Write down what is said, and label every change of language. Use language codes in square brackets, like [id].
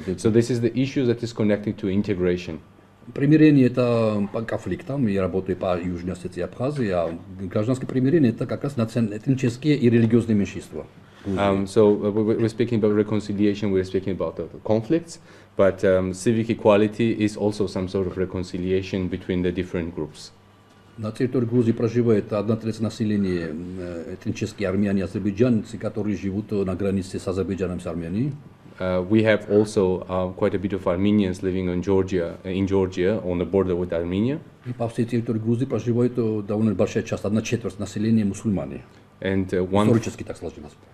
[en] this is the issue that is connected to integration. [ru] Примирение это по конфликтам, я работаю по Южной Осетии и Абхазии, а гражданское примирение это как раз этнические и религиозные меньшинства. [en] We're speaking about reconciliation, we're speaking about the conflicts, but civic equality is also some sort of reconciliation between the different groups. [ru] На территории Грузии проживает 1/3 населения этнические армяне и азербайджанцы, которые живут на границе с Азербайджаном, с Арменией. [en] We have also quite a bit of Armenians living in Georgia on the border with Armenia. [ru] И по всей территории Грузии проживает довольно большая часть, 1/4 населения мусульмане. [en] And [ru] Исторически так сложилось.